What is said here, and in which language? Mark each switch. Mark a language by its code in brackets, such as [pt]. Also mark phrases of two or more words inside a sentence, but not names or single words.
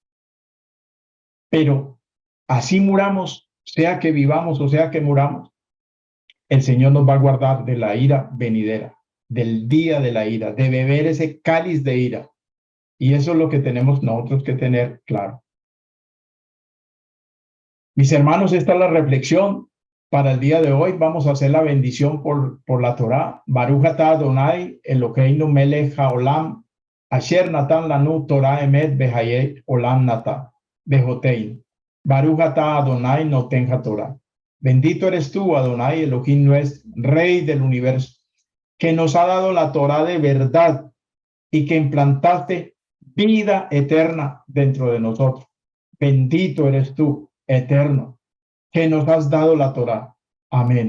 [es] Pero así muramos, sea que vivamos o sea que muramos, el Señor nos va a guardar de la ira venidera, del día de la ira, de beber ese cáliz de ira. Y eso es lo que tenemos nosotros que tener claro. Mis hermanos, esta es la reflexión para el día de hoy. Vamos a hacer la bendición por la Torá. [he] ברוך אתה אדוני אלוהינו מלך העולם אשר נתן לנו תורת אמת וחיי עולם נטע בתוכנו. ברוך אתה אדוני נותן התורה. [es] Bendito eres tú, Adonai Elohim nuestro, Rey del universo, que nos ha dado la Torá de verdad y que implantaste vida eterna dentro de nosotros. Bendito eres tú, eterno, que nos has dado la Torá.